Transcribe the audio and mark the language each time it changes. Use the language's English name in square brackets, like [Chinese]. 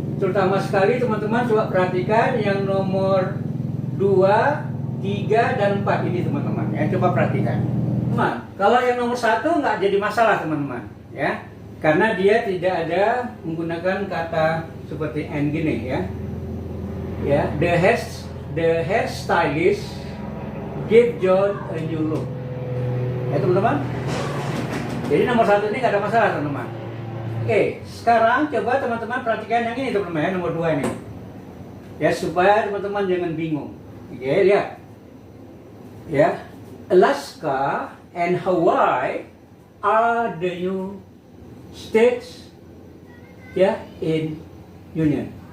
[Indonesian] Terutama sekali teman-teman coba perhatikan yang nomor 2, 3 dan 4 ini teman-teman ya. Coba perhatikan. Teman, kalau yang nomor 1 nggak jadi masalah teman-teman ya. Karena dia tidak ada menggunakan kata seperti and gini ya. [English] Ya, the hairstylist give John a new look. [Indonesian] Ya teman-teman. Jadi nomor 1 ini nggak ada masalah teman-teman. Oke, sekarang coba teman-teman perhatikan yang ini teman-teman ya, nomor 2 ini. Ya, supaya teman-teman jangan bingung. Oke, lihat. [English] Ya, Alaska and Hawaii are the new states ya in Union.